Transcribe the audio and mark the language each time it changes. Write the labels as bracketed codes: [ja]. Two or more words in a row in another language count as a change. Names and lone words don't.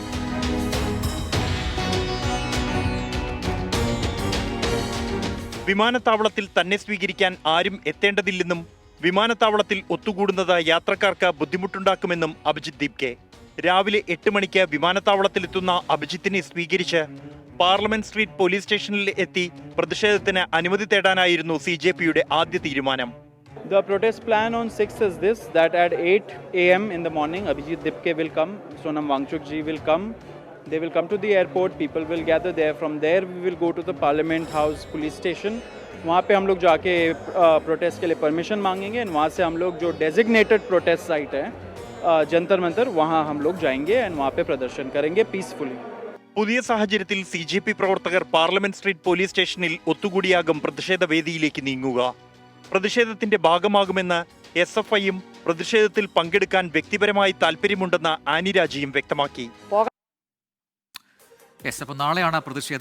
[ml] വിമാനത്താവളത്തിൽ തന്നെ സ്വീകരിക്കാൻ ആരും എത്തേണ്ടതില്ലെന്നും വിമാനത്താവളത്തിൽ ഒത്തുകൂടുന്നത് യാത്രക്കാർക്ക് ബുദ്ധിമുട്ടുണ്ടാക്കുമെന്നും അഭിജിത്ത് ദീപ്കെ. രാവിലെ 8 മണിക്ക് വിമാനത്താവളത്തിലെത്തുന്ന അഭിജിത്തിനെ സ്വീകരിച്ച് പാർലമെന്റ് സ്ട്രീറ്റ് പോലീസ് സ്റ്റേഷനിൽ എത്തി പ്രതിഷേധത്തിന് അനുമതി തേടാനായിരുന്നു CJPയുടെ ആദ്യ തീരുമാനം. [en] The protest plan on 6th is this, that at 8 a.m. in the morning, Abhijit Dipke will come, Sonam Wangchuk ji will come. They will come to the airport, people will gather there. From there, we will go to the Parliament House police station. [hi] वहाँ पे हम लोग जाके प्रोटेस्ट के लिए परमिशन मांगेंगे एंड वहाँ से हम लोग जो [en] designated protest site [hi] है जंतर मंतर वहाँ हम लोग जाएंगे एंड वहाँ पे प्रदर्शन करेंगे पीसफुली. [ml] പുതിയ സാഹചര്യത്തിൽ CJP പ്രവർത്തകർ പാർലമെന്റ് സ്ട്രീറ്റ് പോലീസ് സ്റ്റേഷനിൽ ഒത്തുകൂടിയാകും പ്രതിഷേധ വേദിയിലേക്ക് നീങ്ങുക. പ്രതിഷേധത്തിന്റെ ഭാഗമാകുമെന്ന് SFIയും പ്രതിഷേധത്തിൽ പങ്കെടുക്കാൻ വ്യക്തിപരമായി താല്പര്യമുണ്ടെന്ന് ആനി രാജയും വ്യക്തമാക്കി. അപ്പോൾ നാളെയാണ് പ്രതിഷേധം.